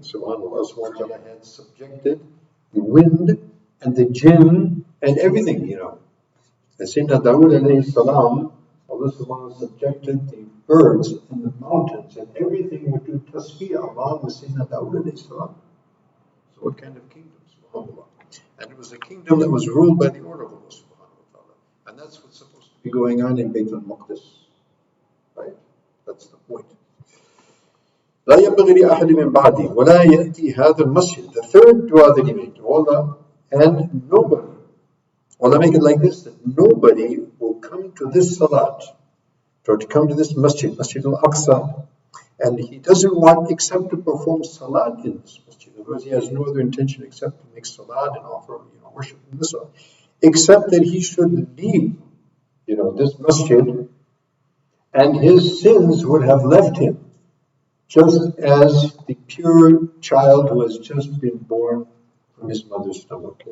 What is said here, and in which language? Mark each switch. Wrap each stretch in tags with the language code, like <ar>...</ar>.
<en>SubhanAllah, subhanahu wa ta'ala had subjected the wind and the jinn and everything, And Sayyidina Dawood alayhi salam, Allah subhanahu wa ta'ala subjected the birds and the mountains and everything would do tasbih along with Sayyidina Dawood alayhi salam. So what kind of kingdom, subhanAllah? And it was a kingdom that was ruled by the order of Allah subhanahu wa ta'ala. And that's what's supposed to be going on in Bayt al-Maqdis. Right? That's the point.</en> <ar>لا ينبغي لأحد من بعدي ولا يأتي هذا المسجد.</ar> <en>The third dua that he made to Allah, and nobody, Allah make it like this, that nobody will come to this salat, or to come to this masjid, Masjid al-Aqsa, and he doesn't want except to perform salat in this masjid. In other words, he has no other intention except to make salat and offer worship in this one, except that he should leave, this masjid, and his sins would have left him, just as the pure child who has just been born from his mother's stomach.</en>